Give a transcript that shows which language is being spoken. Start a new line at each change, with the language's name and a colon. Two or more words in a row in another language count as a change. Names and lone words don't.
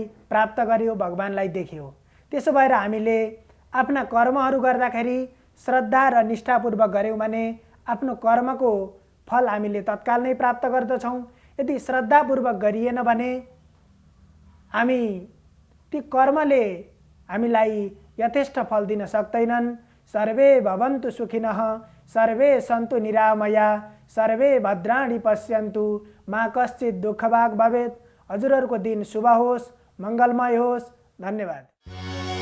Nepali: प्राप्त गर्यो भगवानलाई देख्यो त्यसो भएर हामीले आफ्ना कर्महरू गर्दाखेरि श्रद्धा र निष्ठापूर्वक गर्यौं भने आफ्नो कर्मको फल हामीले तत्काल नै प्राप्त गर्दछौं यदि श्रद्धापूर्वक गरिएन भने हामी ती कर्मले हामीलाई यथेष्ट फल दिन सक्दैनन्
Sanskrit: सर्वे भवन्तु सुखिनः सर्वे सन्तु निरामया सर्वे भद्राणि पश्यन्तु मा कश्चित् दुःखभाग् भवेत्
Nepali: हजुरहरूको दिन शुभ होस् मंगलमय होस् धन्यवाद।